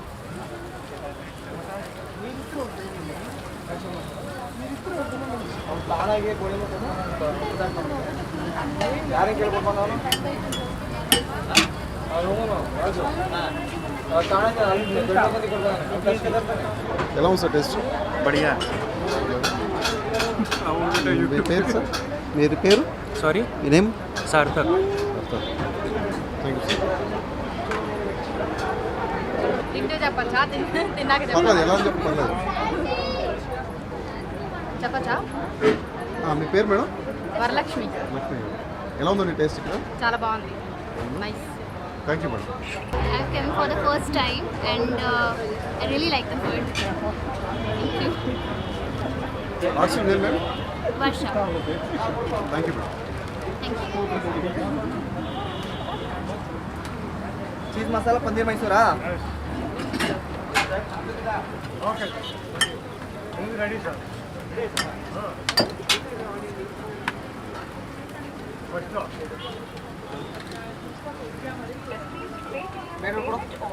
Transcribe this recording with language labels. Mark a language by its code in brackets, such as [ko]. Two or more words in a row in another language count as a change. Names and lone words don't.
[kn] ಅವ್ನು ತಾನಾಗೆ ಗೋಳಿ ಯಾರೇ ಕೇಳ್ಬೋದು ಅವನು [te] ఎలా ఉంది సార్ టేస్ట్ [hi] बढ़िया [te] మీ పేరు సార్ మీరు పేరు [en] सॉरी [te] మీ నేమ్ [hi] सार्थक [en] thank you sir [te] తింటే చెప్పచ్చా తిన్నాక పర్లేదు ఎలా అని చెప్పి పర్లేదు చెప్పచ్చా మీ పేరు మేడం వరలక్ష్మి లక్ష్మి ఎలా ఉందండి టేస్ట్ ఇక్కడ చాలా బాగుంది నైస్ [en] thank you madam I've come for the first time and I really like the food. Thank you. [te] లాస్ట్ నేమ్ మేడం [en] Varsha. thank you madam Thank you. [kn] ಚೀಸ್ ಮಸಾಲ ಪನ್ನೀರ್ ಮೈಸೂರಾ [en] okay ready sir [kn] ಮೇಡಮ್ ಕೊಡು